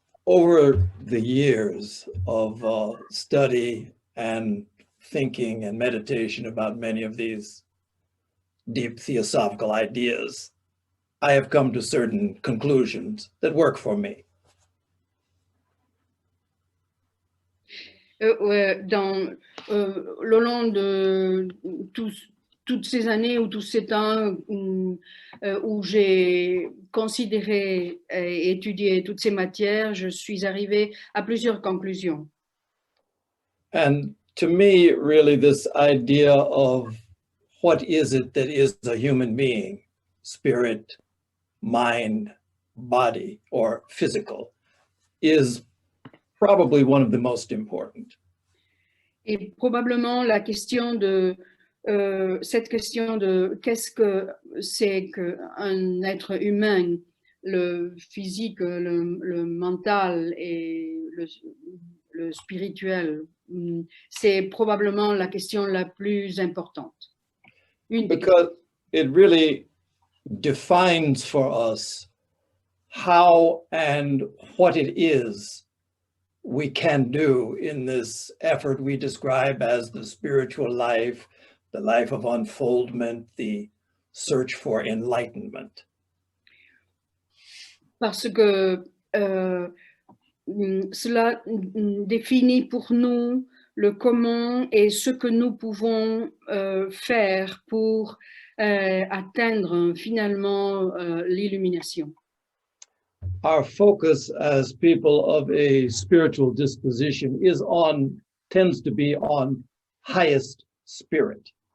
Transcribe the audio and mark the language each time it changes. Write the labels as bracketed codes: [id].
[en] Over the years of study and thinking and meditation about many of these deep theosophical ideas, I have come to certain conclusions that work for me. [fr] Le long de toutes ces années ou tous ces temps où j'ai considéré et étudié toutes ces matières, je suis arrivée à plusieurs conclusions. [en] And to me, really, this idea of what is it that is a human being, spirit, mind, body, or physical, is probably one of the most important. [fr] Et probablement la question de cette question de qu'est-ce que c'est qu'un être humain, le physique, le mental et le spirituel, c'est probablement la question la plus importante. [en] it really defines for us how and what it is we can do in this effort we describe as the spiritual life, the life of unfoldment, the search for enlightenment. [fr] Parce que cela définit pour nous le comment et ce que nous pouvons faire pour atteindre finalement l'illumination. [en] Our focus as people of a spiritual disposition tends to be on highest spirit.